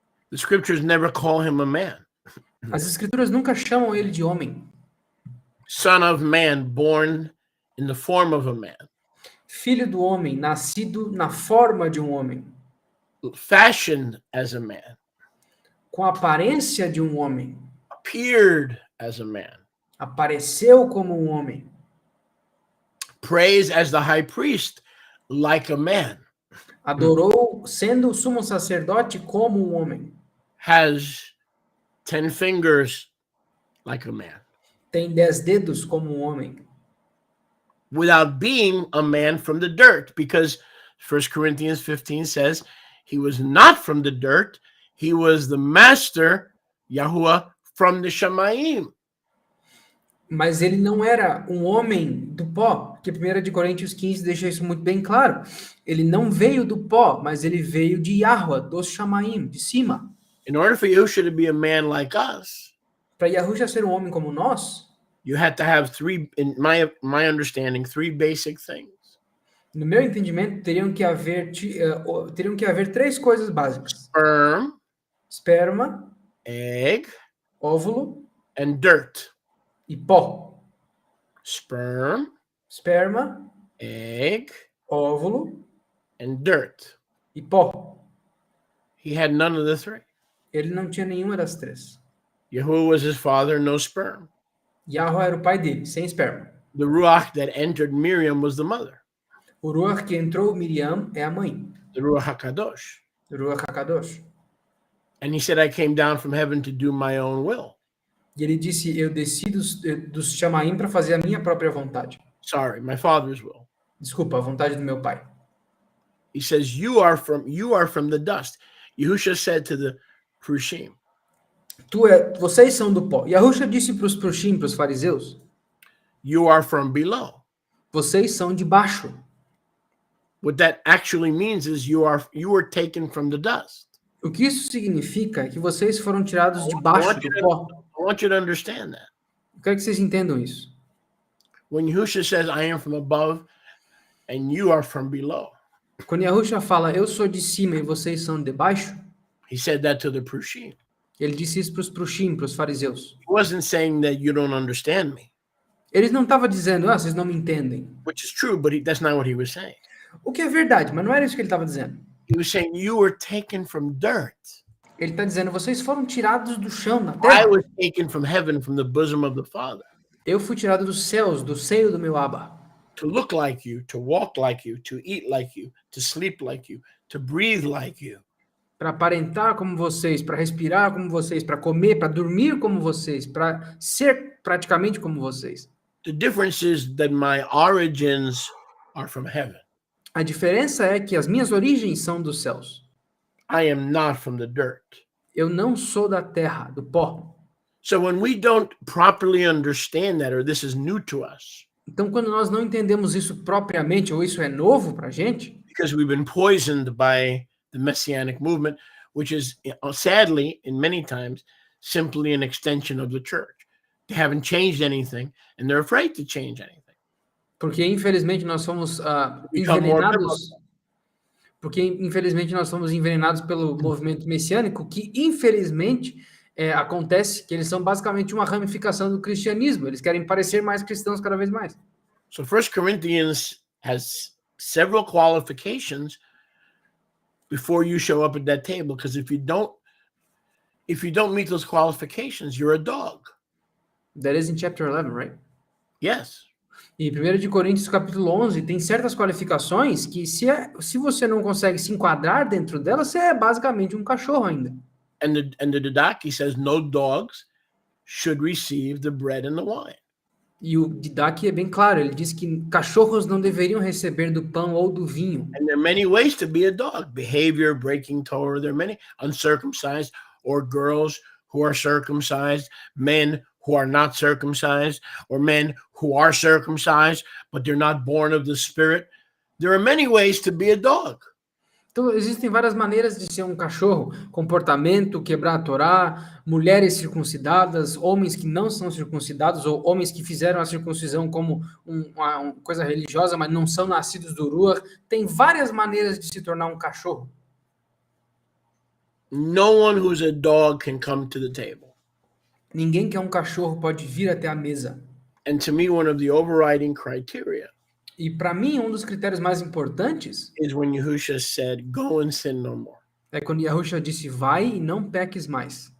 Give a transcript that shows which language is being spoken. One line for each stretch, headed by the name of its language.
English: The scriptures never call him a man.
Portuguese: As escrituras nunca chamam ele de homem.
English: Son of man, born in the form of a man.
Portuguese: Filho do homem, nascido na forma de um homem.
English: Fashioned as a man.
Portuguese: Com a aparência de um homem.
English: Appeared as a man.
Portuguese: Apareceu como um homem.
English: Prays as the high priest like a man.
Portuguese: Adorou sendo o sumo sacerdote como um homem.
English: Has 10 fingers like a man.
Portuguese: Tem 10 dedos como um homem.
English: Without being a man from the dirt, because 1 Corinthians 15 says he was not from the dirt, he was the master, Yahuwah, from the Shamayim.
Portuguese: Mas ele não era um homem do pó, porque 1 de Coríntios 15 deixa isso muito bem claro. Ele não veio do pó, mas ele veio de Yahuwah, dos Shamaim, de cima.
English: In order for Yahusha to be a man like us,
Portuguese: para Yahusha ser um homem como nós,
English: you had to have three, in my understanding, three basic things.
Portuguese: No meu entendimento, teriam que haver três coisas básicas: esperma,
English: egg,
Portuguese: óvulo
English: and dirt.
Portuguese: E pó. Esperma,
English: egg,
Portuguese: óvulo
English: and dirt.
Portuguese: E pó.
English: He had none of the three.
Portuguese: Ele não tinha nenhuma das três.
English: Yahuwah was his father, no sperm.
Portuguese: Yahuwah era o pai dele, sem esperma.
English: The Ruach that entered Miriam was the mother.
Portuguese: O Ruach que entrou Miriam é a mãe.
English: The Ruach HaKadosh.
Portuguese: O Ruach HaKadosh.
English: And he said, I came down from heaven to do my own will.
Portuguese: E ele disse, eu desci dos Shamaim para fazer a minha própria vontade.
English: Sorry, my father's will.
Portuguese: Desculpa, a vontade do meu pai.
English: He says, you are from the dust. Yahusha said to the Prushim.
Portuguese: Vocês são do pó. Yahusha disse para os Prushim, para os fariseus.
English: You are from below.
Portuguese: Vocês são de baixo.
English: What that actually means is you were taken from the dust.
Portuguese: O que isso significa é que vocês foram tirados de baixo do pó.
English: I want you to understand that.
Portuguese: Eu quero que vocês entendam isso.
English: When Yahusha says, I am from above and you are from below.
Portuguese: Quando Yahusha fala, eu sou de cima e vocês são de baixo.
English: He said that to the Prushim.
Portuguese: Ele disse isso para os Prushim, para os fariseus.
English: He wasn't saying that you don't understand me.
Portuguese: Eles não estavam dizendo, vocês não me entendem.
English: which is true, but that's not what he was saying.
Portuguese: O que é verdade, mas não era isso que ele estava dizendo.
English: He was saying, you were taken from dirt.
Portuguese: Ele está dizendo, vocês foram tirados do chão, na
English: I
Portuguese: terra.
English: was taken from heaven, from the bosom of the Father,
Portuguese: Eu fui tirado dos céus, do seio do meu Abba.
English: to look like you, to walk like you, to eat like you, to sleep like you, to breathe like you.
Portuguese: Para aparentar como vocês, para respirar como vocês, para comer, para dormir como vocês, para ser praticamente como vocês.
English: The difference is that my origins are from heaven.
Portuguese: A diferença é que as minhas origens são dos céus.
English: I am not from the dirt.
Portuguese: Eu não sou da terra, do pó.
English: So when we don't properly understand that, or this is new to us,
Portuguese: Então, quando nós não entendemos isso propriamente, ou isso é novo para a gente,
English: because we've been poisoned by the Messianic movement, which is sadly, in many times, simply an extension of the church. They haven't changed anything, and they're afraid to change anything.
Portuguese: porque infelizmente nós somos
English: Become more
Portuguese: envenenados, porque infelizmente nós somos envenenados pelo movimento messiânico, que infelizmente acontece que eles são basicamente uma ramificação do cristianismo. Eles querem parecer mais cristãos cada vez mais.
English: So 1 Corinthians has several qualifications before you show up at that table, because if you don't meet those qualifications, you're a dog. That is in chapter 11, right? Yes.
Portuguese: E 1 de Coríntios, capítulo 11, tem certas qualificações que se você não consegue se enquadrar dentro delas, você é basicamente um cachorro ainda.
English: And the Didache says no dogs should receive the bread and the wine.
Portuguese: E o Didache é bem claro, ele diz que cachorros não deveriam receber do pão ou do vinho.
English: And there are many ways to be a dog. Behavior, breaking Torah. There are many uncircumcised, or girls who are circumcised, men who are not circumcised, or men who are circumcised, but they're not born of the Spirit. There are many ways to be a dog.
Portuguese: Então, existem várias maneiras de ser um cachorro. Comportamento, quebrar a Torá, mulheres circuncidadas, homens que não são circuncidados, ou homens que fizeram a circuncisão como uma coisa religiosa, mas não são nascidos do Ruach. Tem várias maneiras de se tornar um cachorro.
English: No one who's a dog can come to the table.
Portuguese: Ninguém que é um cachorro pode vir até a mesa.
English: And to me, one of the overriding criteria
Portuguese: E para mim, um dos critérios mais importantes
English: is when Yahushua said, go and sin no more.
Portuguese: é quando Yahushua disse, vai e não peques mais.